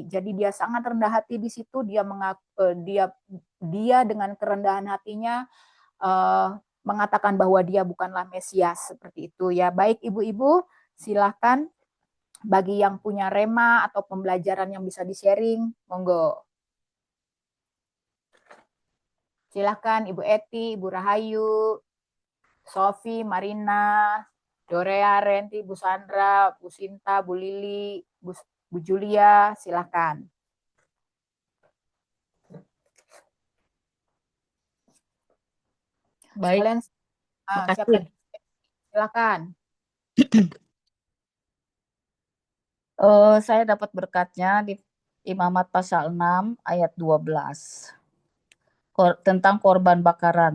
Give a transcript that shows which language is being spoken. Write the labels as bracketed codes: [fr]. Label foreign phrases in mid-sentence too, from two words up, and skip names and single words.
[id] Jadi dia sangat rendah hati di situ. Dia dengan kerendahan hatinya mengatakan bahwa dia bukanlah Mesias, seperti itu ya. Baik ibu-ibu, silakan bagi yang punya rema atau pembelajaran yang bisa di-sharing, monggo. Silakan Ibu Eti, Ibu Rahayu, Sofi, Marina, Dorea, Renti, Bu Sandra, Bu Sinta, Bu Lili, Bu Julia, silakan. Baik, Kalian makasih. silakan. Saya dapat berkatnya di Imamat pasal 6 ayat 12 tentang korban bakaran.